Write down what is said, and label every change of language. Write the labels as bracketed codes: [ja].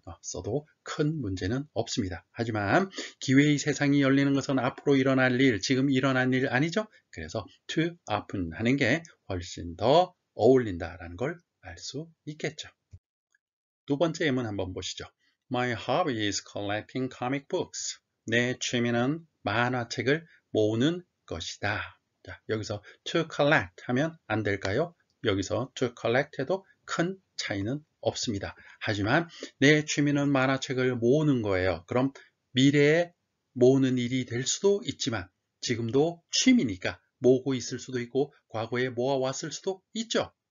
[ko] 써도 큰 문제는 없습니다. 하지만 기회의 세상이 열리는 것은 앞으로 일어날 일, 지금 일어난 일 아니죠? 그래서 to open 하는 게 훨씬 더 어울린다라는 걸 알 수 있겠죠. 두 번째 예문 한번 보시죠. [en] My hobby is collecting comic books. [ko] 내 취미는 만화책을 모으는 것이다. 자, 여기서 to collect 하면 안 될까요? 여기서 to collect 해도 큰 차이는 없습니다. 하지만 내 취미는 만화책을 모으는 거예요. 그럼 미래에 모으는 일이 될 수도 있지만 지금도 취미니까 모으고 있을 수도 있고 과거에 모아왔을 수도 있죠.